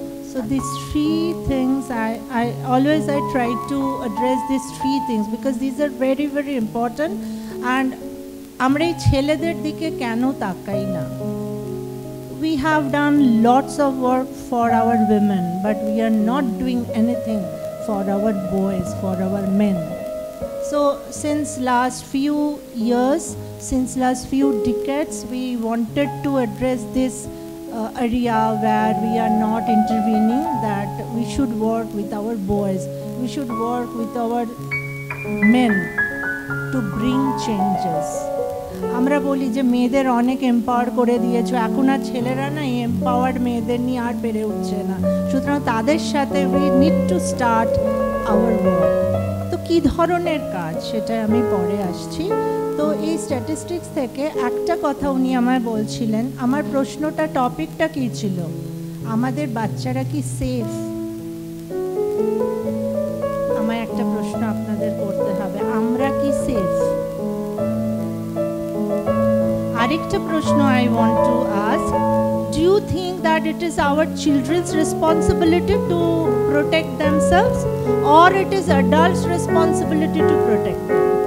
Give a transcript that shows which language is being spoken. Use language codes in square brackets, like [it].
[en] So these three things, I always try to address these three things because these are very, very important. [bn] And আমরা এই ছেলেদের দিকে কেন তাকাই না? [en] We have done lots of work for our women, but we are not doing anything for our boys, for our men. So since last few years, since last few decades, we wanted to address this area where we are not intervening, that we should work with our boys, we should work with our men to bring changes. [bn] আমরা বলি যে মেয়েদের অনেক empower করে দিয়েছো, এখন আর ছেলেরা না এম্পাওয়ার্ড মেয়েদের নিয়ে আর পেরে উঠছে না, সুতরাং তাদের সাথে [en] we need to start our work. [bn] তো কী ধরনের কাজ সেটা আমি পরে আসছি। তো এই স্ট্যাটিস্টিক্স থেকে একটা কথা উনি আমায় বলছিলেন, আমার প্রশ্নটা টপিকটা কী ছিল, আমাদের বাচ্চারা কি সেফ? আমায় একটা প্রশ্ন আপনাদের করতে হবে, আমরা কি সেফ? আরেকটা প্রশ্ন [en] I want to ask, do you think that it is our children's responsibility to protect themselves or it is adults' responsibility to protect them?